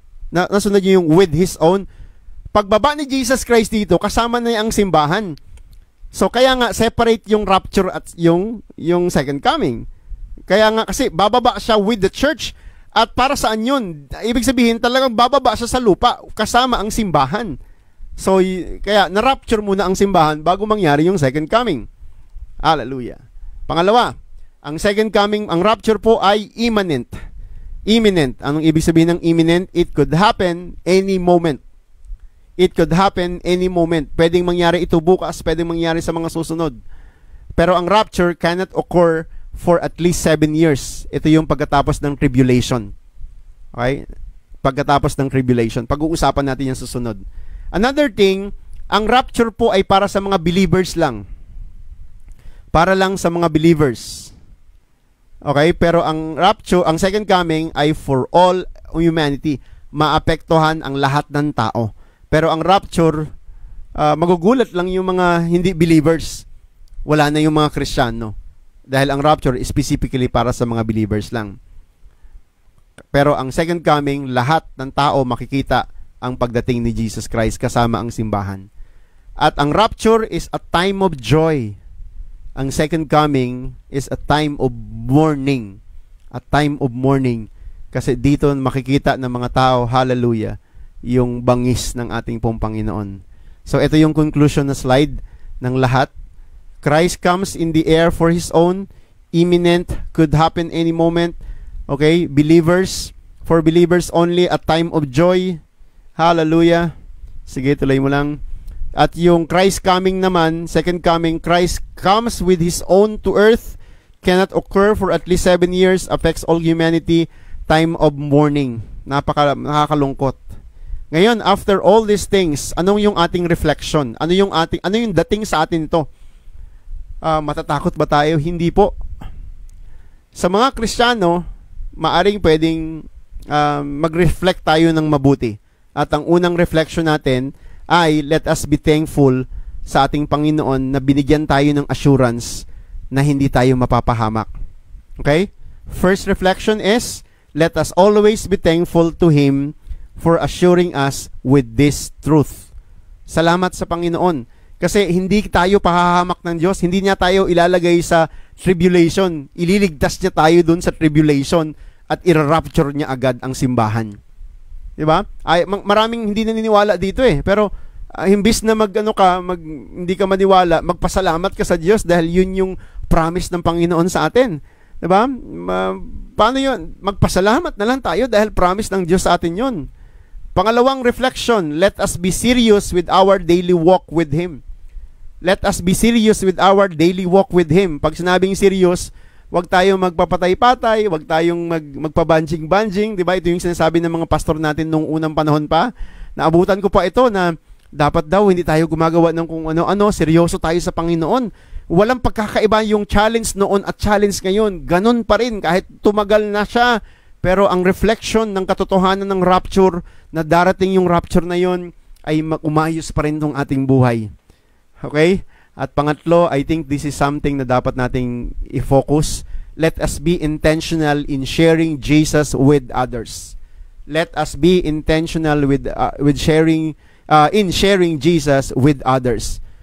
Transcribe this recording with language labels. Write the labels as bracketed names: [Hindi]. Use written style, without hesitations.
[Filipino] Nasunod niyo yung with His own. Pagbaba ni Jesus Christ dito, kasama na niya ang simbahan. So kaya nga separate yung rapture at yung second coming. Kaya nga kasi bababa siya [English] with the church. [Filipino] At para saan yun? Ibig sabihin talagang bababa siya sa lupa kasama ang simbahan. So kaya na-rapture muna ang simbahan bago mangyari yung second coming. Hallelujah. Pangalawa, ang second coming, ang rapture po ay imminent. Imminent. Anong ibig sabihin ng imminent? [English] It could happen any moment. It could happen any moment. [Filipino] Pwedeng mangyari ito bukas, pwedeng mangyari sa mga susunod. Pero ang rapture [English] cannot occur for at least 7 years. [Filipino] Ito yung pagkatapos ng tribulation. Okay? Pagkatapos ng tribulation. Pag-uusapan natin yung susunod. Another thing, ang rapture po ay para sa mga believers lang. Para lang sa mga believers. Okay? Pero ang rapture, ang second coming ay [English] for all humanity. [Filipino] Maapektuhan ang lahat ng tao. Pero ang rapture, magugulat lang yung mga hindi believers. Wala na yung mga Kristiyano. Dahil ang rapture is specifically para sa mga believers lang. Pero ang second coming, lahat ng tao makikita ang pagdating ni Jesus Christ kasama ang simbahan. At ang rapture [English] is a time of joy. [Filipino] Ang second coming [English] is a time of mourning. A time of mourning. [Filipino] Kasi dito makikita ng mga tao, hallelujah, yung bangis ng ating pong Panginoon. So ito yung conclusion na slide ng lahat. [English] Christ comes in the air for His own. Imminent, could happen any moment. Okay, believers, for believers only, a time of joy. Hallelujah. [Filipino] Sige, tuloy mo lang. [English] At yung Christ coming naman, second coming, Christ comes with His own to earth, cannot occur for at least 7 years, affects all humanity, time of mourning. [Filipino] Nakakalungkot. Ngayon, [English] after all these things, [Filipino] anong yung ating reflection? Ano yung dating sa atin ito? Matatakot ba tayo? Hindi po. Sa mga Kristiyano, maaring pwedeng mag-reflect tayo ng mabuti. At ang unang reflection natin ay [English] let us be thankful [Filipino] sa ating Panginoon na binigyan tayo ng assurance na hindi tayo mapapahamak. Okay? [English] First reflection is let us always be thankful to Him for assuring us with this truth. [Filipino] Salamat sa Panginoon. Kasi hindi tayo pahahamak ng Diyos. Hindi niya tayo ilalagay sa tribulation. Ililigtas niya tayo dun sa tribulation at i-rapture niya agad ang simbahan. Diba? Maraming hindi naniniwala dito eh. Pero imbis na hindi ka maniwala, magpasalamat ka sa Diyos dahil yun yung promise ng Panginoon sa atin. Diba? Paano yun? Magpasalamat na lang tayo dahil promise ng Diyos sa atin yun. [English] Pangalawang reflection, let us be serious with our daily walk with Him. Let us be serious with our daily walk with Him. [Filipino] Pag sinabing serious, wag tayong magpapatay-patay, wag tayong magpabanjing-banjing, di ba? Ito yung sinasabi ng mga pastor natin nung unang panahon pa. Naabutan ko pa ito na dapat daw hindi tayo gumagawa ng kung ano-ano, seryoso tayo sa Panginoon. Walang pagkakaiba yung challenge noon at challenge ngayon. Ganon pa rin kahit tumagal na siya. Pero ang reflection ng katotohanan ng rapture, na darating yung rapture na yon, ay umayos pa rin tong ating buhay. Okay? At pangatlo, [English] I think this is something [Filipino] na dapat nating i-focus. [English] Let us be intentional in sharing Jesus with others. Let us be intentional with sharing Jesus with others.